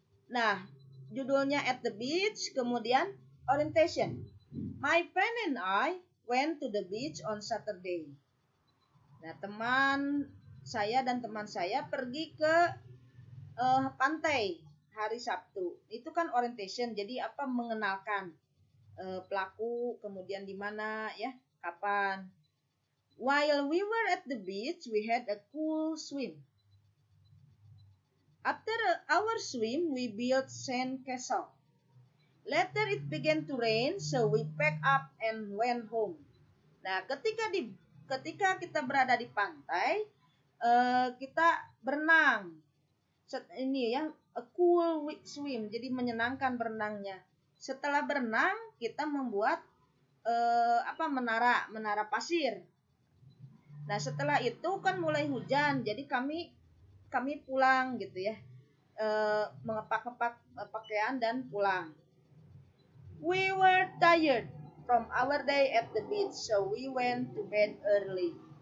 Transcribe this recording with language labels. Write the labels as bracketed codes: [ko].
[id] Nah, judulnya [en] at the beach, [id] kemudian [en] orientation. My friend and I went to the beach on Saturday. [id] Nah, teman saya dan teman saya pergi ke pantai hari Sabtu. Itu kan orientation, jadi apa mengenalkan pelaku, kemudian di mana ya, kapan. [en] While we were at the beach, we had a cool swim. After our swim, we built sand castle. Later it began to rain, so we packed up and went home. [id] Nah, ketika kita berada di pantai, kita berenang. Ini ya, [en] a cool swim, [id] jadi menyenangkan berenangnya. Setelah berenang, kita membuat menara pasir. Nah, setelah itu kan mulai hujan, jadi kami pulang gitu ya, mengepak-kepak pakaian dan pulang. [en] We were tired from our day at the beach, so we went to bed early.